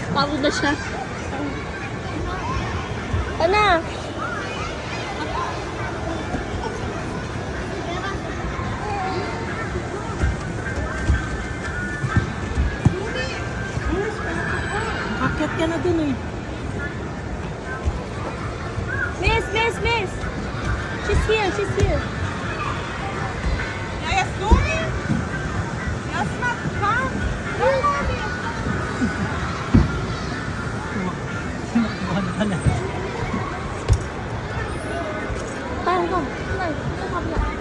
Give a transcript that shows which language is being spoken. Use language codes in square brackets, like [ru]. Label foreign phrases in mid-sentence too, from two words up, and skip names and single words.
[tl] Pagod na siya. Ano? Akyat ka na dun eh. [en] Miss! She's here. [sv] Ja, jag står ju. Jag snackar. [tl] Tumakbuhan pala. Tayo ko. Tayo. Sa kabila.